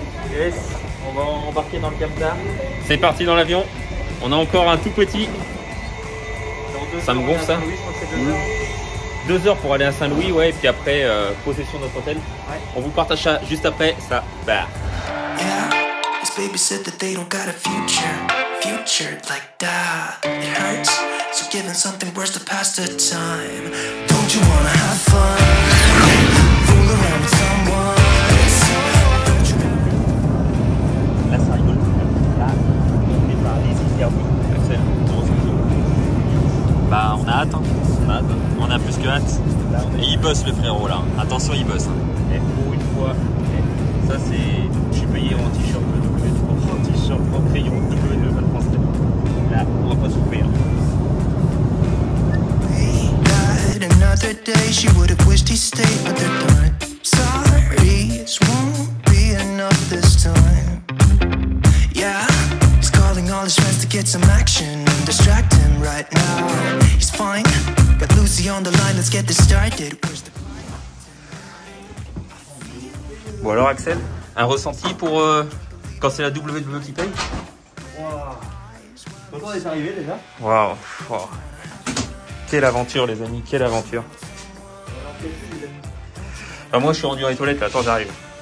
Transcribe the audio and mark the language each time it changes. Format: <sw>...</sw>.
<en>Yes,</en> <fr>on va embarquer dans le camtar. C'est parti dans l'avion. On a encore un tout petit. Ça me gonfle ça. 2 heures pour aller à Saint-Louis, ouais, et puis après, possession de notre hôtel. Ouais. On vous partage ça juste après, ça bah.</fr> <en>Yeah, his baby said that they don't got a future like that. It hurts, so giving something worse to pass the time. Don't you wanna have fun? Fool around with someone. Don't you</en> <fr>Là, ça rigole. Là, on par les interviews. Axel, Bah on a hâte, hein. On a plus que hâte. Et il bosse le frérot là. Attention, il bosse. Et pour une fois, ça c'est. Je suis payé en t-shirt en t-shirt en crayon de Fun France. Là, on va pas souffrir.</fr> <en>died another day? She would have wished he stayed, but they're done. Sorry, this won't be enough this time. Yeah, he's calling all his friends to get some action and distract him right now. He's fine, got Lucy on the line, let's get this started.</en> <fr>Bon alors Axel, un ressenti pour quand c'est la WWE qui paye? Content d'être arrivé déjà. Waouh. Wow. Quelle aventure les amis, quelle aventure. Moi je suis rendu dans les toilettes là, attends j'arrive.</fr>